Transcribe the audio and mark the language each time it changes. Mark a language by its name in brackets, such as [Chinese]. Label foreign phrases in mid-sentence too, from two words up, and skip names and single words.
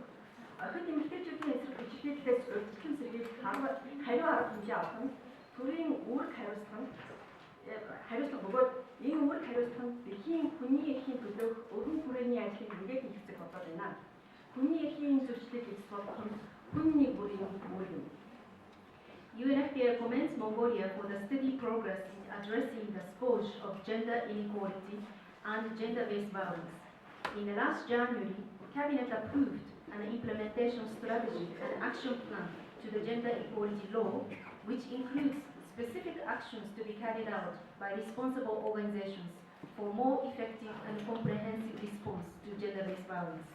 [Mongolian] Охид эмэгтэйчүүдийн эсрэг хүчирхийллээс урьдчилан сэргийлэх хариу арга хэмжээ авах нь төрийн үүрэг хариуцлага бөгөөд энэ үүрэг хариуцлага нь дэлхийн хүний эрхийн төлөөх өргөн хүрээний ажлыг ингээд хийх болоод байна. Хүний эрхийн зөрчлийг эзэс болгох нь хүний бүрийн үүрэг юм. [English] UNFPA commends Mongolia for the steady progress in addressing the scourge of gender inequality and gender-based violence. In the last January, Cabinet approved an implementation strategy and action plan to the gender equality law, which includes specific actions to be carried out by responsible organizations for more effective and comprehensive response to gender-based violence.